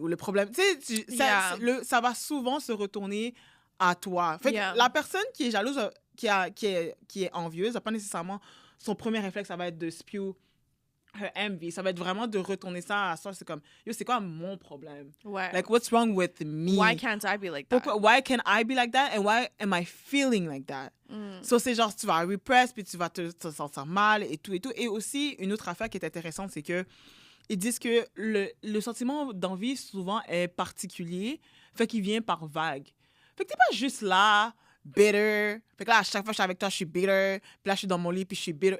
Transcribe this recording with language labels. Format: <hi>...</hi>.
<fr>Ou le problème, tu sais, ça va souvent se retourner à toi. Fait que la personne qui est jalouse, qui est envieuse, n'a pas nécessairement, son premier réflexe, ça va être de</fr> <en>spew her envy.</en> <fr>Ça va être vraiment de retourner ça à soi. C'est comme, yo, c'est quoi mon problème? Ouais.</fr> <en>Like, what's wrong with me? Why can't I be like that? Why can't I be like that? And why am I feeling like that?</en> <fr>So, c'est genre, tu vas repress, puis tu vas te sentir mal et tout et tout. Et aussi, une autre affaire qui est intéressante, c'est que ils disent que le sentiment d'envie, souvent, est particulier. Fait qu'il vient par vague. Fait que t'es pas juste là, bitter. Fait que là, à chaque fois que je suis avec toi, je suis bitter. Puis là, je suis dans mon lit, puis je suis bitter.</fr>